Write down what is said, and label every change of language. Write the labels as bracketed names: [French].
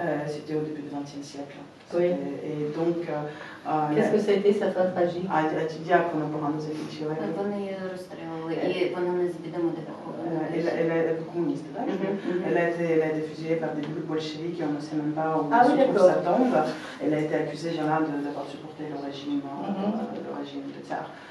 [French] C'était au début du XXe siècle. Oui. Et donc... Qu'est-ce que ça a été sa fin tragique? [Ukrainian] Як вона погано закінчила? Вони її розстрілили, і вона не відомо де похована. [French] Elle est communiste, là. Elle a été fusillée par des bolcheviks et on ne sait même pas où se trouve sa tombe. Elle a été accusée d'avoir supporté le régime de tsar.